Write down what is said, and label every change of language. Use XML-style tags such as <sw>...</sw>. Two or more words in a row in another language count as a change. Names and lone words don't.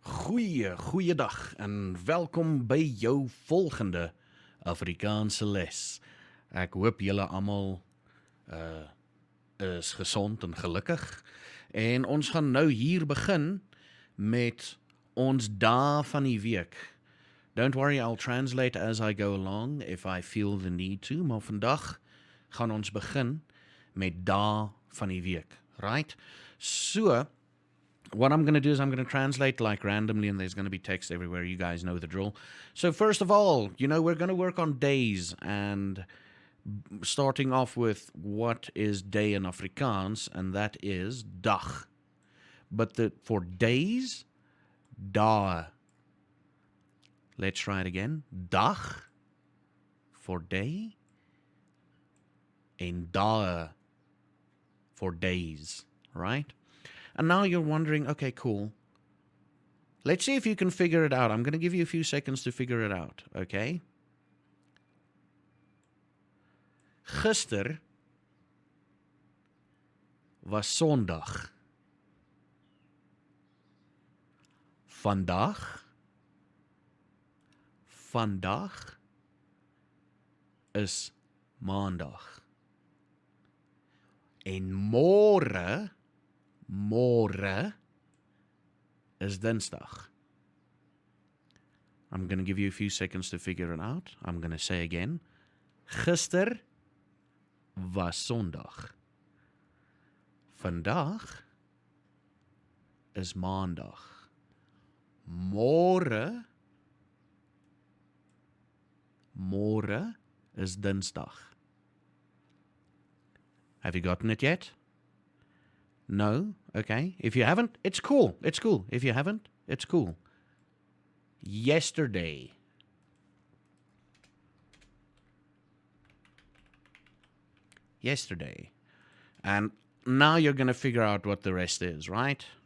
<af>Goeiedag en welkom by jou volgende Afrikaanse les. Ek hoop julle almal is gesond en gelukkig. En ons gaan nou hier begin met ons dae van die week.</af> <en>Don't worry, I'll translate as I go along if I feel the need to,</en> <af>maar vandag gaan ons begin met dae van die week,</af> <en>right? So, what I'm going to do is I'm going to translate like randomly, and there's going to be text everywhere. You guys know the drill. So first of all, we're going to work on days, and starting off with what is day in Afrikaans, and that is dag. But for days, dae. Let's try it again. Dag for day, and dae for days, right? And now you're wondering, okay, cool. Let's see if you can figure it out. I'm going to give you a few seconds to figure it out, okay?</en> <af>Gister was Sondag. Vandag is Maandag. En môre is Woensdag.</af> <en>I'm going to give you a few seconds to figure it out. I'm going to say again. Gister was Sondag. Vandag is Maandag. Môre is Woensdag. Have you gotten it yet? No? Okay. If you haven't, it's cool. It's cool. If you haven't, it's cool. Yesterday. And now you're going to figure out what the rest is, right?</en>